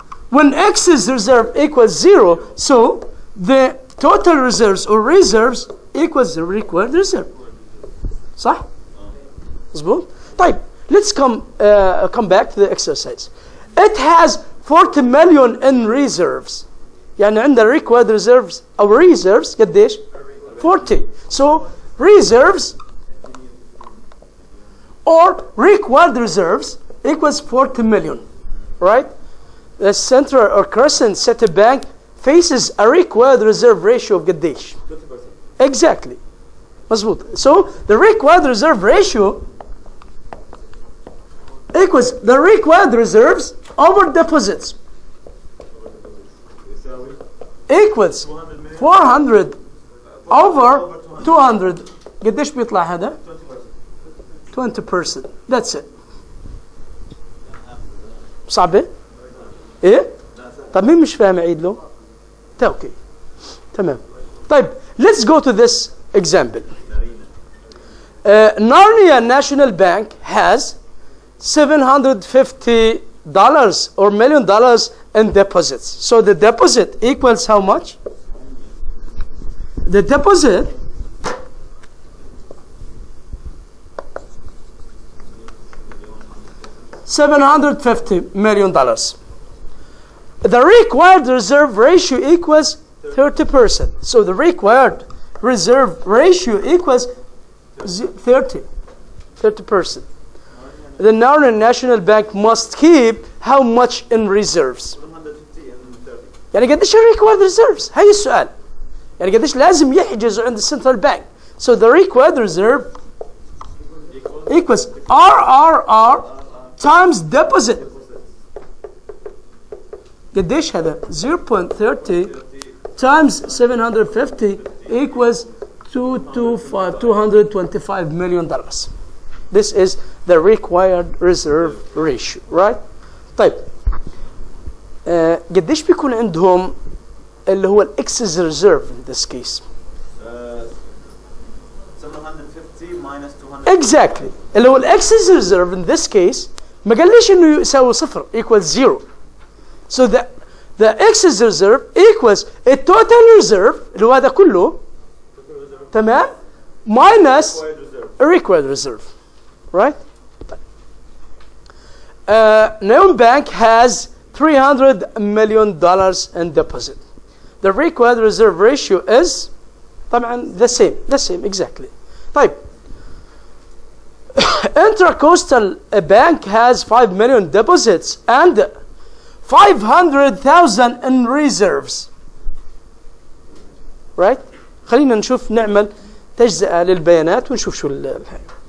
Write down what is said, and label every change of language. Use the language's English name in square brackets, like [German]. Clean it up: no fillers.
[English] When excess reserve equals 0, so the total reserves or reserves equals the required reserve. [Arabic] صح؟ مظبوط؟ طيب, [English] let's come back to the exercise. It has 40 million in reserves. [Arabic] يعني عندنا required reserves أو reserves قديش؟ 40. [English] So reserves or required reserves equals 40 million. Right? The Central or Crescent City Bank faces a required reserve ratio of [Arabic] قديش؟ [English] 20%. Exactly. [Arabic] مظبوط. [English] So the required reserve ratio equals the required reserves over deposits equals 400 over 200. [Arabic] قديش بيطلع هذا؟ 20%. [English] That's it. [Arabic] صعبة؟ ايه؟ طب مين مش فاهم عيد له؟ اوكي. تمام. طيب, [English] let's go to this example. Narnia National Bank has $750 or $1 million in deposits. So the deposit equals how much? The deposit $750 million. The required reserve ratio equals 30%. So the required reserve ratio equals 30%. The Narnia National Bank must keep how much in reserves? 150 and 30. [Arabic] يعني قديش required reserves؟ هاي السؤال. يعني قديش لازم يحجزوا عند السنترال بانك. [English] So the required reserve equals RRR times deposit. [Arabic] قديش هذا؟ [English] 0.30 times 750 equals $225 million. This is the required reserve ratio, right? [Arabic] طيب, قديش بيكون عندهم اللي هو الاكسس ريزيرف [English] in this case. 750 minus 200. Exactly. [Arabic] اللي هو الاكسس ريزيرف [English] in this case [Arabic] ما قاليش انه يساوي صفر [English] equals 0. So the excess reserve equals a total reserve [Arabic] اللي هو هذا كله تمام [English] minus a required reserve. Right? Naim Bank has $300 million in deposit. The required reserve ratio is [Arabic] طبعا [English] the same exactly. [Arabic] طيب [English] Intracoastal Bank has 5 million deposits and 500,000 in reserves. Right? [Arabic] خلينا نشوف نعمل تجزئة للبيانات ونشوف شو الحاجة.